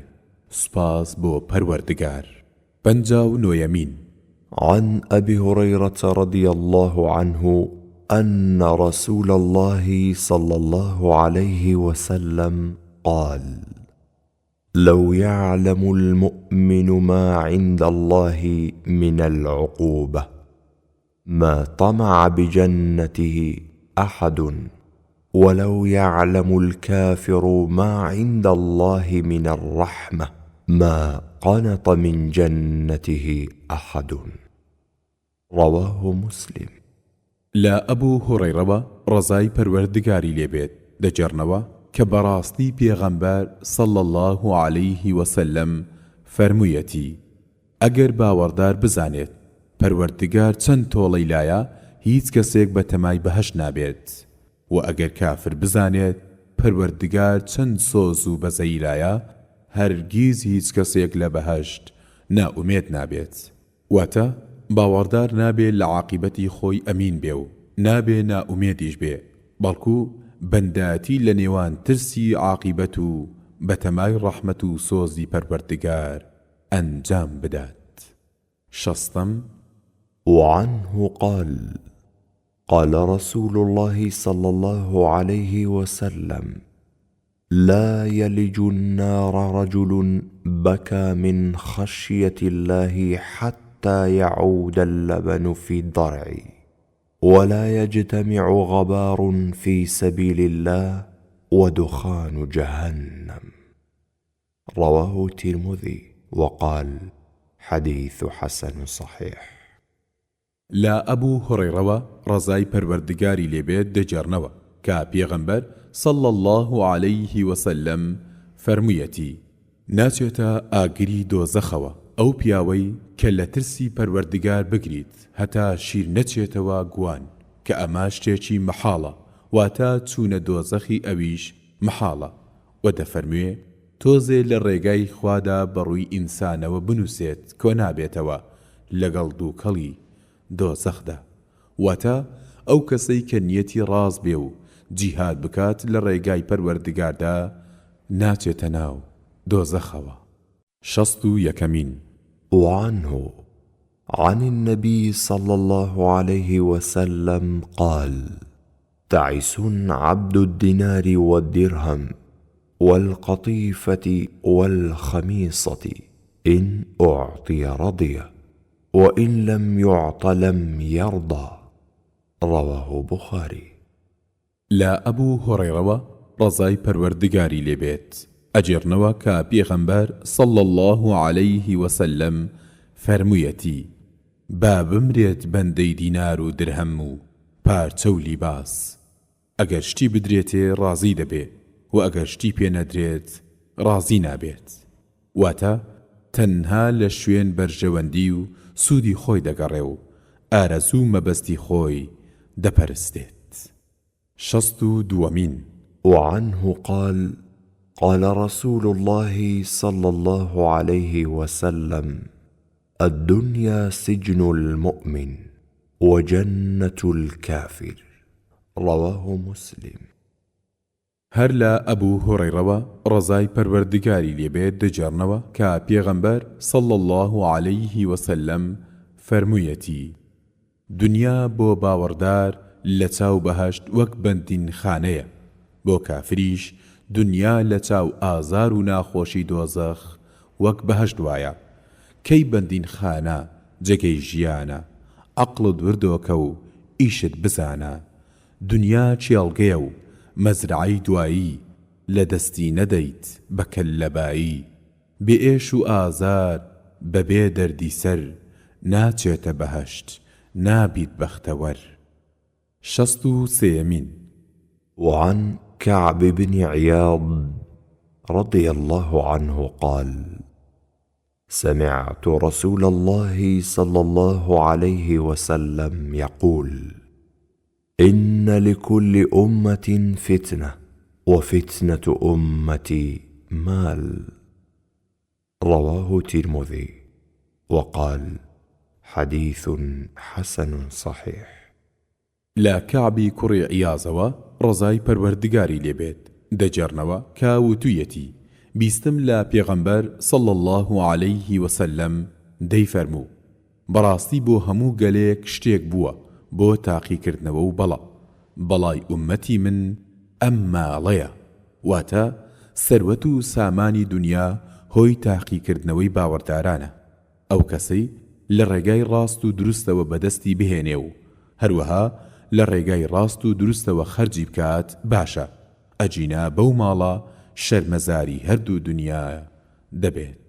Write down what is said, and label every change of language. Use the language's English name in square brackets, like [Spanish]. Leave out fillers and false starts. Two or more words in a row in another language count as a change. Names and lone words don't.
[Central Kurdish] سپاس بۆ پەروەردگار. 59 [Arabic] عن أبي هريرة رضي الله عنه أن رسول الله صلى الله عليه وسلم قال: لو يعلم المؤمن ما عند الله من العقوبة ما طمع بجنته أحد، ولو يعلم الكافر ما عند الله من الرحمة ما قنط من جنته أحد. رواه مسلم. [Central Kurdish] لا أبو هريرة رزاي پەروەردگاری لێبێت دەجێڕنەوە کە بەڕاستی پێغەمبەر [Arabic] صلى الله عليه وسلم [Central Kurdish] فەرموویەتی: ئەگەر باوەڕدار بزانێت پەروەردگار چەند تۆڵەی لایە، هیچ کەسێک بە تەمای بەهەشت نابێت، و ئەگەر کافر بزانێت پەروەردگار چەند سۆز و بەزەی لایە، هەرگیز هیچ کەسێک لە بەهەشت ناومێت نابێت. واتە باوەڕدار نابێت لە عاقیبەتی خۆی ئەمین بێ و نابێ ناومێدیش بێ، بەڵکو بەنداتی لە نێوان ترسی عاقیبەت و بەتەمای ڕەحمەت و سۆزی پەروەردگار ئەنجام بدات. شەستەم: [Arabic] وعنه قال: قال رسول الله صلى الله عليه وسلم: لا يلج النار رجل بكى من خشية الله حتى يعود اللبن في الضرع، ولا يجتمع غبار في سبيل الله ودخان جهنم. رواه الترمذي وقال: حديث حسن صحيح. [Central Kurdish] لا ئەبوو هوڕەیڕەوە ڕەزای پەروەردگاری لێبێت دەجێڕنەوە کە پێغەمبەر [Arabic] صلى الله عليه وسلم [Central Kurdish] فەرموویەتی: ناچێتە ئاگری دۆزەخەوە ئەو پیاوەی کە لە ترسی پەروەردگار بگریت هەتا شیر نەچێتەوە گوان، کە ئەمە شتێکی مەحاڵە، واتە چوونە دۆزەخی ئەویش مەحاڵە. و دەفەرموێ تۆزێ لە ڕێگای خوادا بەڕووی ئینسانەوە بنووسێت کۆ نابێتەوە لەگەڵ دووکەڵی دۆزەخدا. واتە ئەو کەسەی کە نیەتی ڕاز بێ و جیهاد بکات لە ڕێگای پەروەردگاردا ناچێتە ناو دۆزەخەوە. شەست و یەکەمین: [Arabic] وعنه عن النبي صلى الله عليه وسلم قال: تعس عبد الدينار والدرهم والقطيفة والخميصة، إن أعطي رضي، وإن لم يعط لم يرضى. رواه بخاري. [Central Kurdish] لا ئەبوو هوڕەیڕەوە ڕەزای پەروەردگاری لێبێت ئەجێڕنەوە کە پێغەمبەر [Arabic] صلى الله عليه وسلم [Central Kurdish] فەرموویەتی: با بمرێت بەندەی دینار و درهەم و پارچە و لیباس، ئەگەر شتی بدرێتێ ڕازی دەبێ و ئەگەر شتی پێ نەدرێت ڕازی نابێت. واتە تەنها لە شوێن بەرژەوەندی و سوودی خۆی دەگەڕێ و ئارەزوو مەبەستی خۆی دەپەرستێت. شەست و دووەمین: [Arabic] وعنه قال: قال رسول الله صلى الله عليه وسلم: الدنيا سجن المؤمن وجنة الكافر. رواه مسلم. [Central Kurdish] هەر لە ئەبوو هوڕەیڕەوە ڕەزای پەروەردگاری لێبێت دەجێڕنەوە کە پێغەمبەر [Arabic] صلى الله عليه وسلم [Central Kurdish] فەرموویەتی: دنیا بۆ باوەڕدار لە چاو بەهەشت وەک بەندین خانەیە، بۆ کافریش دنیا لە چاو ئازار و ناخۆشی دۆزەخ وەک بەهەشت وایە. کەی بەندین خانە جێگەی ژیانە، عەقڵت وردۆکە و ئیشت بزانە، دنیا چێڵگەیە و مەزرعەی دوایی لە دەستی نەدەیت بە کەللەبایی، بێئێش و ئازار بەبێ دەردی سەر، ناچێتە بەهەشت نابیت بەختەوەر. شەست و سێیەمین: [Arabic] وعن كعب بن عياض رضي الله عنه قال: سمعت رسول الله صلى الله عليه وسلم يقول: إن لكل أمة فتنة، وفتنة أمتي مال. رواه الترمذي وقال: حديث حسن صحيح. [Central Kurdish] لا كعبی کوڕی عیازەوە ڕەزای پەروەردگاری لێبێت دەجێڕنەوە کە وتوویەتی: بیستم لە پێغەمبەر [Arabic] صلى الله عليه وسلم [Central Kurdish] دەیفەرموو: بەڕاستی بۆ هەموو گەلێک شتێک بووە بۆ تاقیکردنەوە و بەڵای ئومەتی من ئەم ماڵەیە، واتە سەروەت و سامانی دنیا هۆی تاقیکردنەوەی باوەڕدارانە. ئەو کەسەی لە ڕێگای ڕاست و دروستەوە بەدەستی بهێنێ و هەروەها لە ڕێگای ڕاست و دروستەوە خەرجی بکات باشە، ئەجینا بەو ماڵە شەرمەزاری هەردوو دنیا دەبێت.